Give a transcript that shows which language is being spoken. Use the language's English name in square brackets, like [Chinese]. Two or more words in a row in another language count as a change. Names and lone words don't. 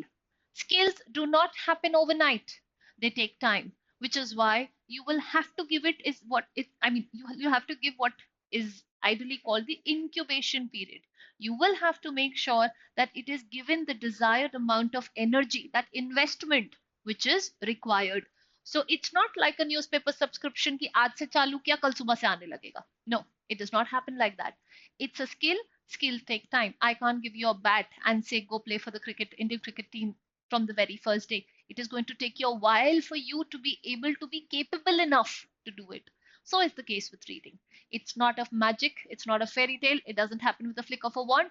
[English] Skills do not happen overnight, they take time, which is why you will have to give it is what it, I mean, you have to give what is ideally called the incubation period. You will have to make sure that it is given the desired amount of energy, that investment which is required. So it's not like a newspaper subscription [Hindi] कि आज से चालू किया कल सुबह से आने लगेगा. [English] No, it does not happen like that. It's a skill. Skill take time. I can't give you a bat and say go play for the cricket Indian cricket team from the very first day. It is going to take you a while for you to be able to be capable enough to do it. So is the case with reading. It's not of magic, it's not a fairy tale, it doesn't happen with a flick of a wand.